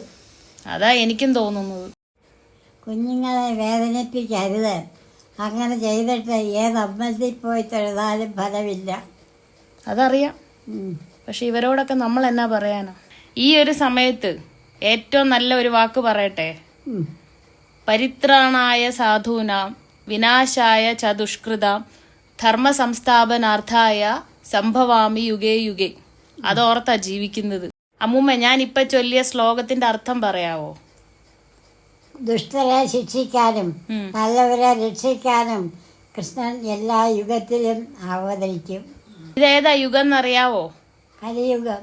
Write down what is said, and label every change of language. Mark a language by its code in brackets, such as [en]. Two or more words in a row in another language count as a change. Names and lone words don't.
[ml] അതാ എനിക്കും തോന്നുന്നത്. കുഞ്ഞുങ്ങളെ വേദനിപ്പിക്കരുത്. അങ്ങനെ ചെയ്തിട്ട് ഏത് അമ്പലത്തിൽ പോയി തൊഴുതാലും ഫലമില്ല. അതറിയാം. പക്ഷെ ഇവരോടൊക്കെ നമ്മൾ എന്നാ പറയാനാ? ഈ ഒരു സമയത്ത് ഏറ്റവും നല്ല ഒരു വാക്ക് പറയട്ടെ. [sa] परित्राणाय साधूनां विनाशाय च दुष्कृतां धर्म संस्थापनार्थाय संभवामि युगे युगे. [ml] അതോർത്താ ജീവിക്കുന്നത്. അമ്മൂമ്മ, ഞാൻ ഇപ്പൊ ചൊല്ലിയ ശ്ലോകത്തിന്റെ അർത്ഥം പറയാവോ? ദുഷ്ടരെ ശിക്ഷിക്കാനും നല്ലവരെ രക്ഷിക്കാനും കൃഷ്ണൻ എല്ലാ യുഗത്തിലും അവതരിക്കും. ഇതേതാ യുഗം എന്നറിയാവോ? കലിയുഗം.